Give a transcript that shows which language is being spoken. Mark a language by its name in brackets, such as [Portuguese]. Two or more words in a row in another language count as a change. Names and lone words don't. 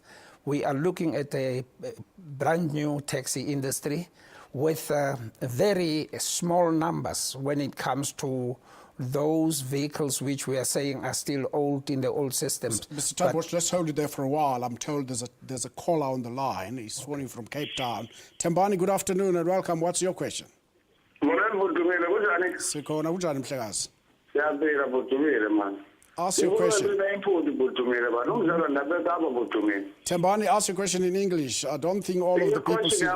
[English] We are looking at a brand new taxi industry with very small numbers when it comes to those vehicles which we are saying are still old in the old system. Mr. Taaibosch, let's hold it there for a while. I'm told there's a caller on the line. He's phoning from Cape Town. Tembani, good afternoon and welcome. What's your question? [Xhosa] Sikhona kunjani mhlekazi? Siyaphila Bhutumile man. [English] Ask your question. Tembani, ask your question in English. I don't think all of the people see it.